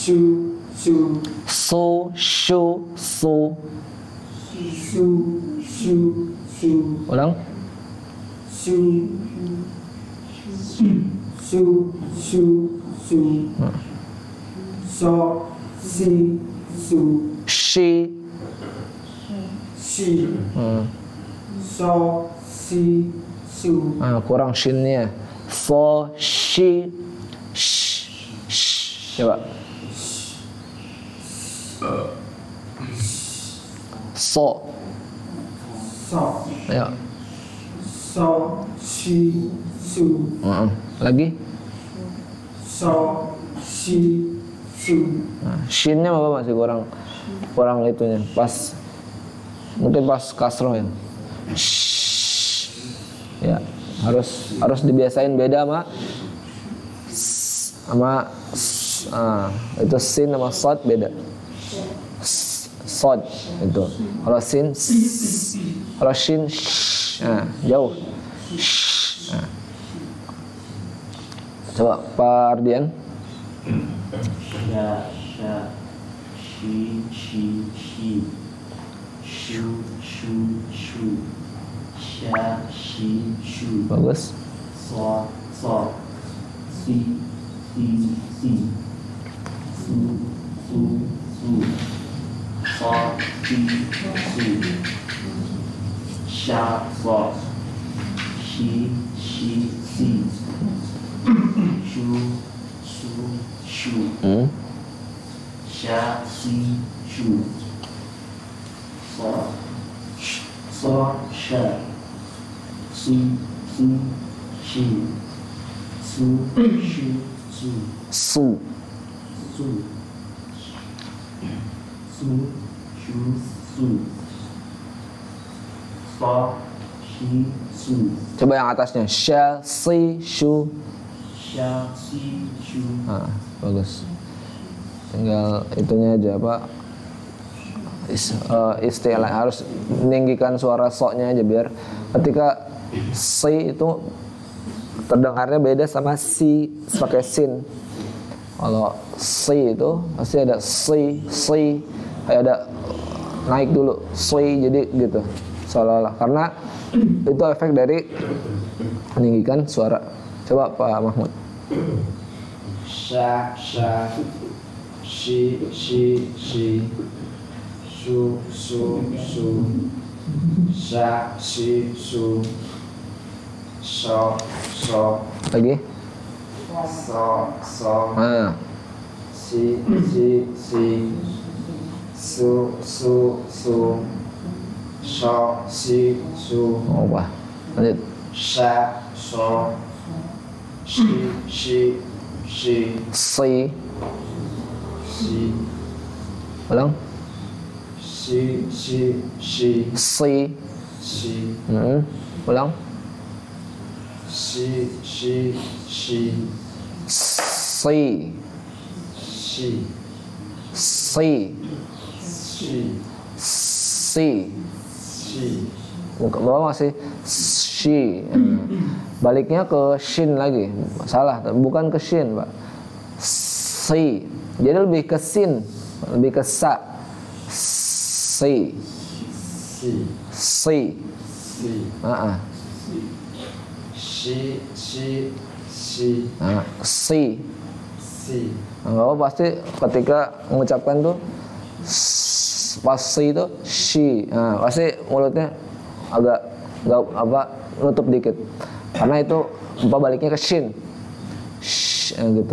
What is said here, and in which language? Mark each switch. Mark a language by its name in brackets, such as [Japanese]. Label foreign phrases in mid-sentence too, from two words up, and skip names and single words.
[Indonesian] So, shu, su. Ulang. Su. So, si, su. She. So, si, su. Kurang shinnya. So, she. Coba. So. Ayo. So, si, su. Lagi. So, si, su. Shinnya apa masih kurang itunya. Mungkin pas kasroh ya. Ya, harus dibiasain beda sama itu sin sama sod beda. Sod itu. Kalau sin, kalau shin, jauh. Coba Pak Ardian. Sha, shi, shu, sha, shi, shu. Bagus. So, si, su, so, si, su. Sha, so, shi, si. Shu. Sha, si, shu. So, sha. Si, shi. Su, shu, Su. Su. So, shi, su. Coba yang atasnya. Sha, si, shu. Sha, si, shu. Bagus. Tinggal itunya aja istilah harus meninggikan suara soknya aja biar ketika si itu terdengarnya beda sama si pakai sin. Kalau si itu pasti ada si kayak ada naik dulu si jadi gitu seolah-olah karena itu efek dari meninggikan suara. Coba Pak Mahmud. Sha, shi, su, sha, shi, su, so, Lagi. so, si, su, so, si, su. Wah, lanjut. Sha, so, shi, Si. si, Ulang. Si. Si. Ulang. Si. Si. Si. Si. Muka bawah masih shi. Baliknya ke shin lagi. Salah, bukan ke shin, Pak. Si. Jadi lebih ke sin, lebih ke sa. Si. Si. Si. Kalau pasti ketika mengucapkan tuh pas si itu shi, pasti mulutnya agak nutup dikit, karena itu baliknya ke shin, gitu.